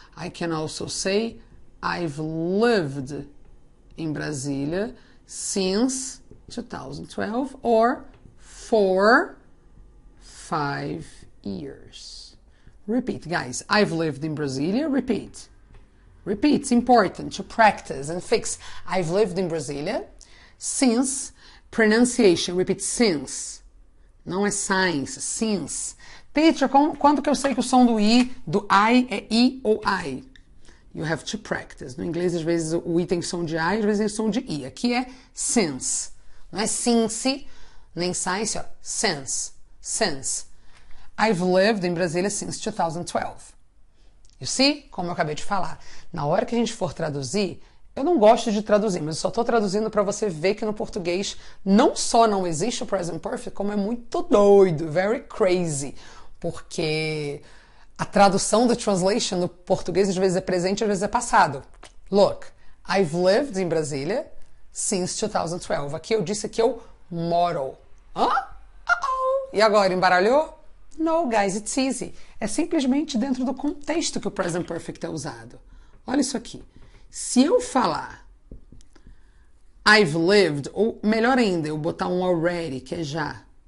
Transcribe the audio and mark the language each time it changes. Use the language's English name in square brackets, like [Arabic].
[English] I can also say I've lived in Brasília since 2012 or for 5 years. Repeat, guys. I've lived in Brasília. Repeat. Repeat. It's important to practice and fix. I've lived in Brasília since. Pronunciation. Repeat. Since. [Portuguese] Não é [English] science. Since. [Portuguese] Teacher, quando que eu sei que o som do I é I ou I? [English] You have to practice. [Portuguese] No inglês, às vezes, o I tem som de I, às vezes tem som de I. Aqui é since. Não é since, nem science, ó. [English] Since. Since. I've lived in Brasília since 2012. You see? Como eu acabei de falar. [Portuguese] Na hora que a gente for traduzir, eu não gosto de traduzir, mas eu só estou traduzindo para você ver que no português não só não existe o present perfect, como é muito doido, [English] very crazy. [Portuguese] Porque a tradução do translation no português às vezes é presente, às vezes é passado. [English] Look, I've lived in Brasília since 2012. [Portuguese] Aqui eu disse que eu moro. Hã? E agora, embaralhou? [English] No, guys, it's easy. [Portuguese] É simplesmente dentro do contexto que o present perfect é usado. Olha isso aqui. Se eu falar I've lived, ou melhor ainda, eu botar um already, que é já.